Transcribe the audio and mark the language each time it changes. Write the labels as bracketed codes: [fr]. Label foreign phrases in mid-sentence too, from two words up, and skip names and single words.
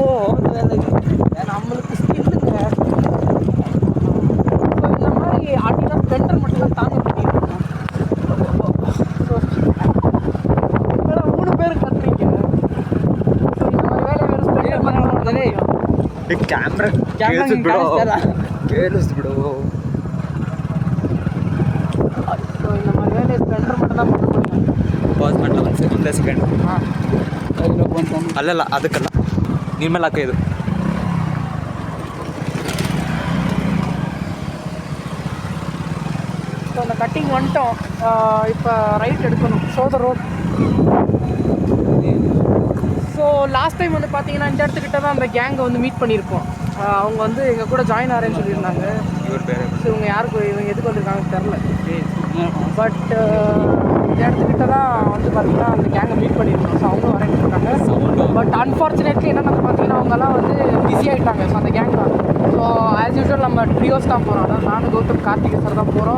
[ta] நம்மளுக்கு ஸ்கில்லுங்க. ஸோ இந்த மாதிரி அடிலாம் ஸ்பெண்டர் மட்டும் தான் தாங்க முடியும். ஸோ 3 பேர் கட்டுறீங்க. ஸோ இந்த மாதிரி வேலை வேறு ஸ்பெண்டர் பண்ண [kn] ಕ್ಯಾಮ್ರಾ ಕ್ಯಾಮ್ರಾ ಕೇಳಿಸ್ಬಿಡು ಕಾಣಿಸ್ತಾ ಕೇಳಿಸ್ಬಿಡು. [ta] ஸோ இந்த மாதிரி வேலையை ஸ்பெண்டர் மட்டும் தான் பண்ண முடியும். [kn] ಪಾಸ್ ಮಾಡಲ್ಲ ಒಂದೇ ಸೆಕೆಂಡ್. ಹಾಂ ಅಲ್ಲಲ್ಲ ಅದಕ್ಕಲ್ಲ ನಿಮ್ಮ ಮೇಲೆ ಹಾಕ ಇದು. [ta] ஸோ அந்த கட்டிங் வந்துட்டோம். இப்போ ரைட் எடுக்கணும், சோத ரோட். ஸோ [en] last time [ta] வந்து பார்த்தீங்கன்னா இந்த இடத்துக்கிட்ட தான் அந்த கேங்கை வந்து மீட் பண்ணியிருக்கோம். அவங்க வந்து எங்கள் கூட ஜாயின் ஆகிறேன்னு சொல்லியிருந்தாங்க. [kn] ಇವ್ರು ಬೇರೆ [ta] ஸோ இவங்க எதுக்கு வந்திருக்காங்கன்னு தெரில. பட் இந்த இடத்துக்கிட்ட தான் வந்து பார்த்தீங்கன்னா அந்த கேங்கை மீட் பண்ணியிருக்கோம். ஸோ அவங்க வரேன்னு இருக்காங்க. [en] but unfortunately [ta] என்னென்னு பார்த்தீங்கன்னா அவங்கெல்லாம் வந்து பிஸி ஆகிட்டாங்க. ஸோ அந்த கேங் தான். [en] so as usual [ta] நம்ம ட்ரியோஸ் தான் போகிறோம். அதான் நானும் கௌதம் கார்த்திகை சார் தான் போகிறோம்.